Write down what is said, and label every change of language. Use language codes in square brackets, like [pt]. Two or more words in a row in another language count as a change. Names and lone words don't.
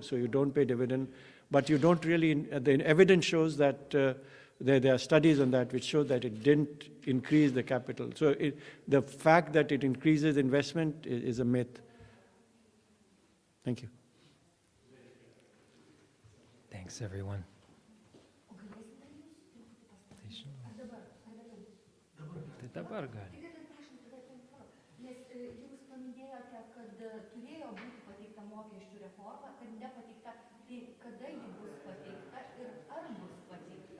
[en] So you don't pay dividend, but you don't really. The evidence shows that there are studies on that which show that it didn't increase the capital. So the fact that it increases investment is a myth. Thank you. Thanks, everyone. [lt] Tai dabar gali. paminėjote, kad turėjo būti pateikta mokesčių reforma, kad nepateikta. Tai kada ji bus pateikta ir ar bus pateikta?